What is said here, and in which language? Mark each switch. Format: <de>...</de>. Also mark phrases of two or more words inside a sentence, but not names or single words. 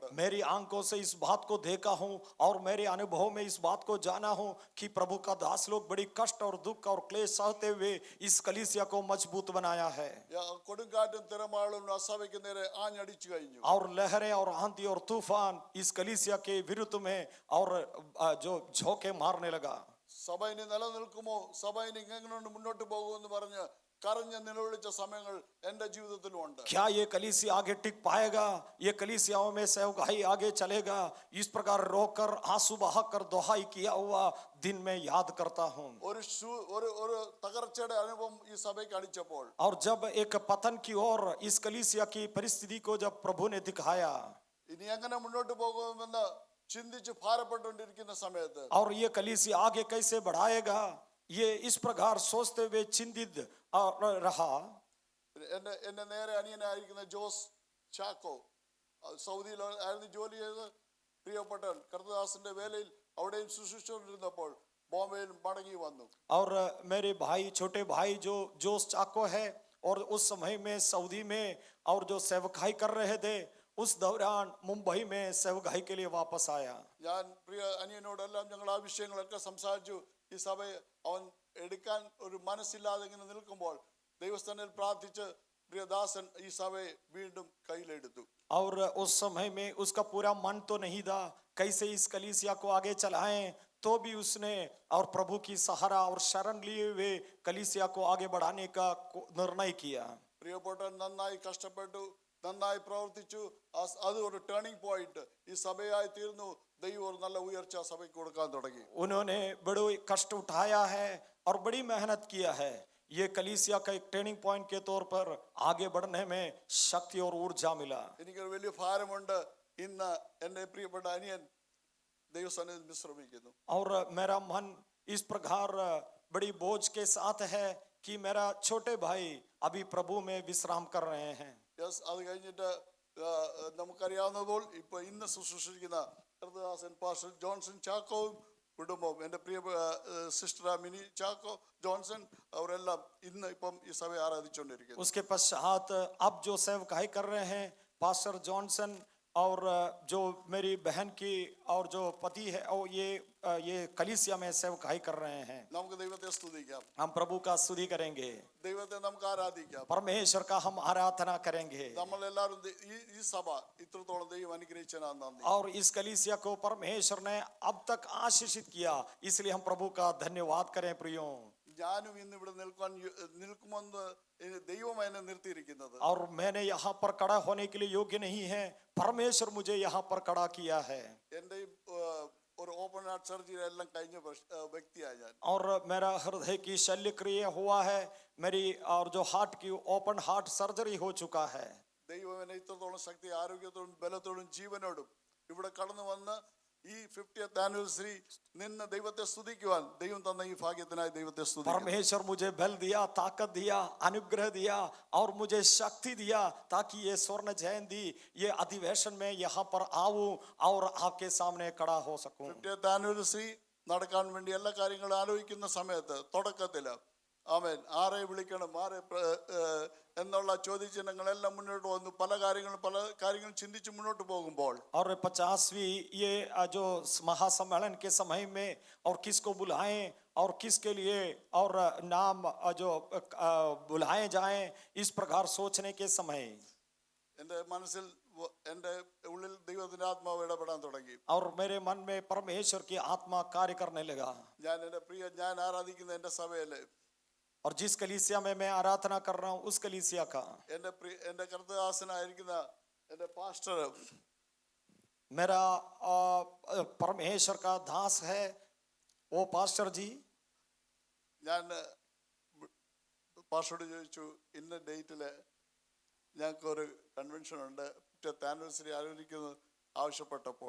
<hi>मेरी आंखों से इस बात को देखा हूँ और मेरे अनुभव में इस बात को जाना हूँ कि प्रभु का दास लोग बड़ी कष्ट और दुख और क्लेश सहते हुए इस कलीसिया को मजबूत बनाया है।</hi> <ml>കൊടുങ്കാറ്റും തിരമാളും ആ സഭയ്ക്ക് നേരെ ആഞ്ഞടിച്ചു കഴിഞ്ഞു.</ml> <hi>और लहरें और आंधी और तूफान इस कलीसिया के विरुद्ध में और जो झोंके मारने लगा।</hi> <ml>സഭ ഇനി നിലനിൽക്കുമോ, സഭ ഇനി എങ്ങനെ മുന്നോട്ട് പോകുമെന്ന് പറഞ്ഞ് കരഞ്ഞ് നിലവിളിച്ച സമയങ്ങൾ എൻ്റെ ജീവിതത്തിലുമുണ്ട്.</ml> <hi>क्या ये कलीसिया आगे टिक पाएगा, ये कलीसियाओं में सेवकाई आगे चलेगा, इस प्रकार रोकर आंसू बहाकर दोहाई किया हुआ दिन में याद करता हूँ।</hi> <ml>ഒരു തകർച്ചയുടെ അനുഭവം ഈ സഭയ്ക്ക് അടിച്ചപ്പോൾ,</ml> <hi>और जब एक पतन की ओर इस कलीसिया की परिस्थिति को जब प्रभु ने दिखाया,</hi> <ml>ഇനി എങ്ങനെ മുന്നോട്ട് പോകുമെന്ന് ചിന്തിച്ച് ഭാരപ്പെട്ടുകൊണ്ടിരിക്കുന്ന സമയത്ത്,</ml> <hi>और ये कलीसिया आगे कैसे बढ़ाएगा, ये इस प्रकार सोचते हुए चिंतित रहा।</hi> <ml>എന്റെ നേരെ അനിയനായിരിക്കുന്ന ജോസ് ചാക്കോ സൗദിയിൽ ആയിരുന്നു ജോലി ചെയ്ത്, പ്രിയപ്പെട്ട കർത്തദാസിന്റെ വേലയിൽ അവിടെയും ശുശ്രൂഷിച്ചുകൊണ്ടിരുന്നപ്പോൾ ബോംബെയിൽ മടങ്ങി വന്നു.</ml> <hi>और मेरे भाई, छोटे भाई जो जोस चाको है, और उस समय में सऊदी में और जो सेवकाई कर रहे थे, उस दौरान मुंबई में सेवकाई के लिए वापस आया।</hi> <ml>ഞാൻ പ്രിയ അനിയനോടെല്ലാം ഞങ്ങൾ ആ വിഷയങ്ങളൊക്കെ സംസാരിച്ചു. ഈ സഭയെ അവൻ എടുക്കാൻ ഒരു മനസ്സില്ലാതെ ഇങ്ങനെ നിൽക്കുമ്പോൾ ദൈവസ്ഥാനിൽ പ്രാർത്ഥിച്ച് പ്രിയദാസൻ ഈ സഭയെ വീണ്ടും കയ്യിലെടുത്തു.</ml> <hi>और उस समय में उसका पूरा मन तो नहीं था कैसे इस कलीसिया को आगे चलाएं, तो भी उसने और प्रभु की सहारा और शरण लिए हुए कलीसिया को आगे बढ़ाने का निर्णय किया।</hi> <ml>പ്രിയപ്പെട്ട നന്നായി കഷ്ടപ്പെട്ടു, നന്നായി പ്രവർത്തിച്ചു. അത് ഒരു</ml> <en>turning point</en> <ml>ഈ സഭയായി തീർന്നു. ദൈവം ഒരു നല്ല ഉയർച്ച സഭയ്ക്ക് കൊടുക്കാൻ തുടങ്ങി.</ml> <hi>उन्होंने बड़े कष्ट उठाया है और बड़ी मेहनत किया है। ये कलीसिया का एक</hi> <en>turning point</en> <hi>के तौर पर आगे बढ़ने में शक्ति और ऊर्जा मिला।</hi> <ml>എനിക്കൊരു വലിയ ഭാരമുണ്ട്. ഇന്ന് എന്റെ പ്രിയപ്പെട്ട അനിയൻ ദൈവസന്നിധിയിൽ വിശ്രമിക്കുന്നു.</ml> <hi>और मेरा मन इस प्रकार बड़ी बोझ के साथ है कि मेरा छोटे भाई अभी प्रभु में विश्राम कर रहे हैं।</hi> <ml>യെസ്, അത് കഴിഞ്ഞിട്ട് നമുക്കറിയാവുന്നതുപോലെ ഇപ്പൊ ഇന്ന് ശുശ്രൂഷിക്കുന്ന കർത്തദാസൻ പാസ്റ്റർ ജോൺസൺ ചാക്കോവും കുടുംബവും, എൻ്റെ പ്രിയ സിസ്റ്റർ മിനി ചാക്കോ ജോൺസൺ, അവരെല്ലാം ഇന്ന് ഇപ്പം ഈ സഭയെ ആരാധിച്ചുകൊണ്ടിരിക്കുന്നു.</ml> <hi>उसके पश्चात अब जो सेवकाई कर रहे हैं पास्टर जॉनसन और जो मेरी बहन की और जो पति है, और ये कलीसिया में सेवकाई कर रहे हैं।</hi> <ml>നമുക്ക് ദൈവത്തെ സ്തുതിക്കാം,</ml> <hi>हम प्रभु का स्तुति करेंगे,</hi> <ml>ദൈവത്തെ നമുക്ക് ആരാധിക്കാം.</ml> <hi>परमेश्वर का हम आराधना करेंगे।</hi> <ml>നമ്മളെല്ലാവരും ഈ സഭ ഇത്രത്തോളം ദൈവം അനുഗ്രഹിച്ചതിനാ നന്ദി.</ml> <hi>और इस कलीसिया को परमेश्वर ने अब तक आशीषित किया, इसलिए हम प्रभु का धन्यवाद करें। प्रियो,</hi> <ml>ഞാനും ഇന്ന് ഇവിടെ നിൽക്കുമെന്ന് ദൈവം എന്നെ നിർത്തിയിരിക്കുന്നത്.</ml> <hi>और मैंने यहाँ पर खड़ा होने के लिए योग्य नहीं है, परमेश्वर मुझे यहाँ पर खड़ा किया है।</hi> <ml>എൻ്റെ ഒരു</ml> <en>open heart surgery</en> <ml>എല്ലാം കഴിഞ്ഞ വ്യക്തിയായ ഞാൻ.</ml> <hi>और मेरा हृदय की शल्य क्रिया हुआ है, मेरी और जो हार्ट की</hi> <en>open heart surgery</en> <hi>हो चुका है।</hi> <ml>ദൈവം എന്നെ ഇത്രത്തോളം ശക്തി, ആരോഗ്യത്തോടും ബലത്തോടും ജീവനോടും ഇവിടെ കടന്നു വന്ന് ഈ</ml> <en>50th anniversary</en> <ml>നിന്ന് ദൈവത്തെ സ്തുതിക്കുവാൻ ദൈവം തന്ന ഈ ഭാഗ്യത്തിനായി ദൈവത്തെ സ്തുതിക്കുന്നു.</ml> <hi>परमेश्वर मुझे बल दिया, ताकत दिया, अनुग्रह दिया और मुझे शक्ति दिया ताकि ये स्वर्ण जयंती, ये अधिवेशन में यहाँ पर आऊं और आपके सामने खड़ा हो सकूं।</hi> <en>50th anniversary</en> <ml>നടക്കാൻ വേണ്ടി എല്ലാ കാര്യങ്ങളും ആലോചിക്കുന്ന സമയത്ത് തുടക്കത്തില് ആമേൻ ആരെ വിളിക്കണം, ആരെ എന്നുള്ള ചോദ്യചിഹ്നങ്ങളെല്ലാം മുന്നോട്ട് വന്നു. പല കാര്യങ്ങളും ചിന്തിച്ച് മുന്നോട്ട് പോകുമ്പോൾ</ml> <hi>और 50वीं ये जो महासम्मेलन के समय में और किसको बुलाएं और किसके लिए और नाम जो बुलाए जाएं, इस प्रकार सोचने के समय</hi> <ml>എൻ്റെ മനസ്സിൽ എൻ്റെ ഉള്ളിൽ ദൈവത്തിന്റെ ആത്മാവ് ഇടപെടാൻ തുടങ്ങി.</ml> <hi>और मेरे मन में परमेश्वर की आत्मा कार्य करने लगा।</hi> <ml>ഞാൻ ആരാധിക്കുന്ന എൻ്റെ സഭയിലെ</ml> <hi>और जिस कलीसिया में मैं आराधना कर रहा हूँ उस कलीसिया का</hi> <ml>എൻ്റെ കർത്തദാസനായിരിക്കുന്ന എൻ്റെ പാസ്റ്റർ,</ml> <hi>मेरा परमेश्वर का दास है वो पास्टर जी,</hi> <ml>ഞാൻ പാസ്റ്ററോട് ചോദിച്ചു, ഇന്ന ഡേറ്റില് ഞങ്ങൾക്കൊരു കൺവെൻഷൻ ഉണ്ട്,</ml> <en>50th anniversary</en> <ml>ആചരിക്കുന്നത് ആവശ്യപ്പെട്ടപ്പോൾ,</ml>